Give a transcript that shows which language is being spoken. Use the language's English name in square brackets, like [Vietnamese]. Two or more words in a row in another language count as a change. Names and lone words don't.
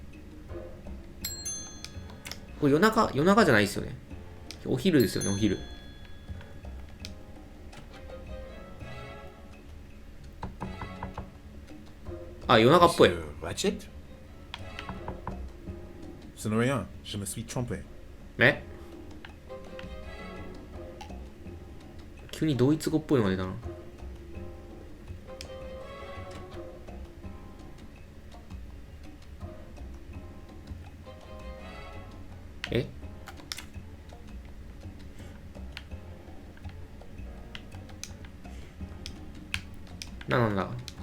[Japanese] これ夜中じゃないですよね。お昼ですよね、お昼。あ、夜中っぽい。 [French] Ce n'est rien. Je me suis trompé. [Japanese] え、急にドイツ語っぽいのが出たな。え、なんだ。